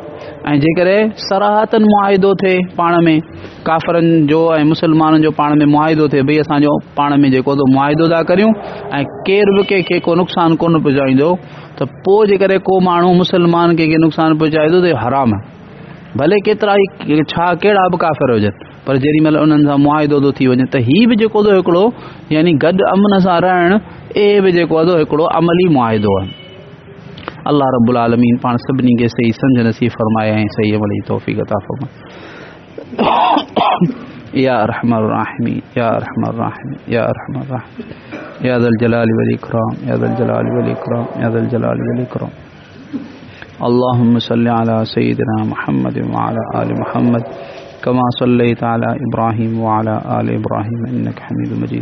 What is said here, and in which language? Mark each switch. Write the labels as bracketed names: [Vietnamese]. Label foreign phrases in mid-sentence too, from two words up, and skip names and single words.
[Sindhi] ऐं जेकॾहिं सराहतन मुआहिदो थिए पाण में काफ़िरनि जो ऐं मुसलमाननि जो पाण में मुआहिदो थिए भई असांजो पाण में जेको तो मुआहिदो था करियूं ऐं केर बि कंहिंखे को नुक़सानु कोन पहुचाईंदो त पोइ जेकॾहिं को माण्हू मुसलमान कंहिंखे नुक़सानु पहुचाए थो त हराम आहे भले केतिरा ई छा कहिड़ा बि काफ़िर हुजनि पर जेॾी महिल उन्हनि सां मुआहिदो थो थी वञे त हीउ बि जेको थो हिकिड़ो यानी गॾु अमन सां रहणु इहे बि जेको आहे हिकिड़ो अमली मुआहिदो आहे. अल्लाह [Arabic] رب العالمين [Sindhi] पाण सभिनी खे सही सम्झ नसीब फरमाए ऐं सही अमल जी तौफ़ीक़ अता फरमाए. [Arabic] يا أرحم الراحمين يا أرحم الراحمين يا أرحم الراحمين يا ذا الجلال والإكرام يا ذا الجلال والإكرام يا ذا الجلال والإكرام. اللهم صل على سيدنا محمد وعلى آل محمد كما صليت على إبراهيم وعلى آل إبراهيم إنك حميد مجيد.